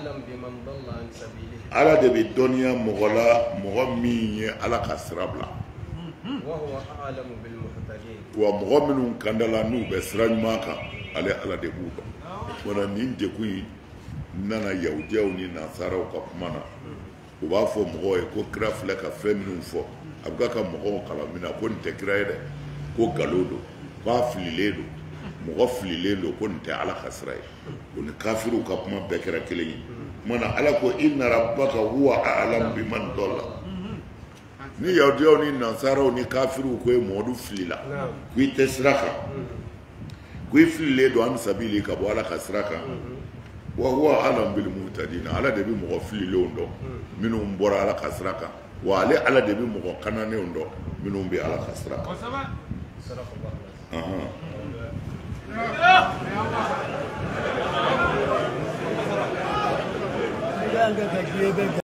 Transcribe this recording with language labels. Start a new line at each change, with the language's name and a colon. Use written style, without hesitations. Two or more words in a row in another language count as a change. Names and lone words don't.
Bambara: ala de bɛ dɔnniya mɔgɔ la mɔgɔ min ye ala ka sira bila wa mɔgɔ minnu kandala n'u bɛ sira ɲuman kan ale ala de b'u dɔn wala nin dekun in nana yahudiyaw ni nasaraw ka kuma na u b'a fɔ mɔgɔw ye ko kira filɛ ka fɛn minnu fɔ a bɛ ka mɔgɔw kalan min na ko nin tɛ kira ye dɛ ko nkalon don k'a fililen don mɔgɔ fililen don ko nin tɛ ala ka sira ye o ni kafiriw ka kuma bɛɛ kɛra kelen ye mana ala ko
Arabic: إن ربك هو أعلم بمن ضل
Bambara: ni yahudiyaw ni nasaraw ni kafiriw ko ye mɔdu filila ko i tɛ sira kan ko i fililen don
Arabic: عن سبيل
Bambara: ka bɔ ala ka sira kan
Arabic: وهو أعلم بالمهتدين
Bambara: ala de bi mɔgɔ fililenw dɔn minnu bɔra ala ka sira kan wa ale ala de bi mɔgɔ kananenw dɔn minnu bɛ ala ka sira kan